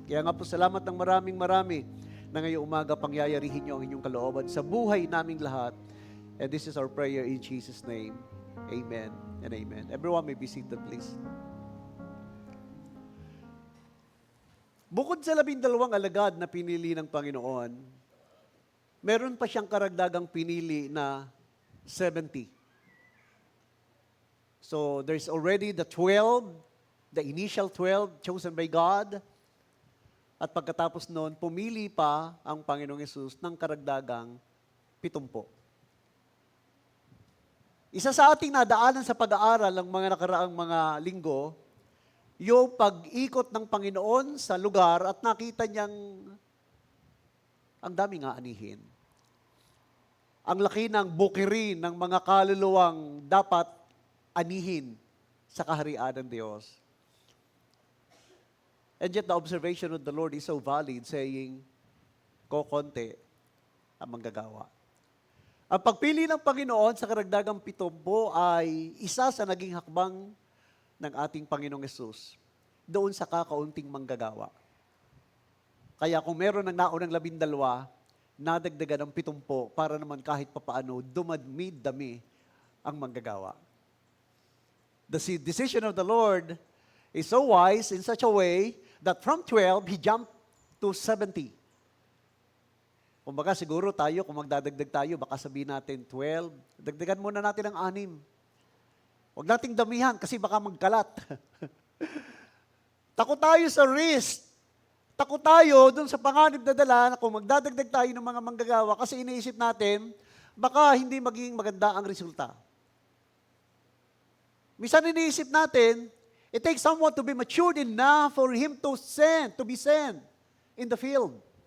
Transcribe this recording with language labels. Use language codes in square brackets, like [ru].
[tl] Kaya nga po salamat ng marami na ngayong umaga pangyayarihin niyo ang inyong kalooban sa buhay naming lahat. [en] And this is our prayer in Jesus' name. Amen and amen. Everyone may be seated, please. [tl] Bukod sa 12 alagad na pinili ng Panginoon, meron pa siyang karagdagang pinili na 70. [en] So there's already the 12, the initial 12 chosen by God. [tl] At pagkatapos noon, pumili pa ang Panginoong Yesus ng karagdagang 70. Isa sa ating nadaanan sa pag-aaral ng mga nakaraang mga linggo, yung pag-ikot ng Panginoon sa lugar at nakita niyang ang daming aanihin. Ang laki ng bukirin ng mga kaluluwang dapat anihin sa kaharian ng Diyos. [en] And yet the observation of the Lord is so valid, saying, [tl] kokonti ang manggagawa. Ang pagpili ng Panginoon sa karagdagang 70 ay isa sa naging hakbang ng ating Panginoong Yesus doon sa kakaunting manggagawa. Kaya kung meron ng naunang 12, nadagdagan ng 70 para naman kahit papaano dumadmi-dami ang manggagawa. [en] The decision of the Lord is so wise in such a way that from 12, He jumped to 70. [tl] Kumbaga siguro tayo, kung magdadagdag tayo, baka sabihin natin 12. Dagdagan muna natin ng 6. Huwag nating damihan kasi baka magkalat. Takot tayo sa risk. Takot tayo dun sa panganib na dala na kung magdadagdag tayo ng mga manggagawa kasi iniisip natin, baka hindi maging maganda ang resulta. Minsan iniisip natin, [en] it takes someone to be matured enough for him to be sent in the field.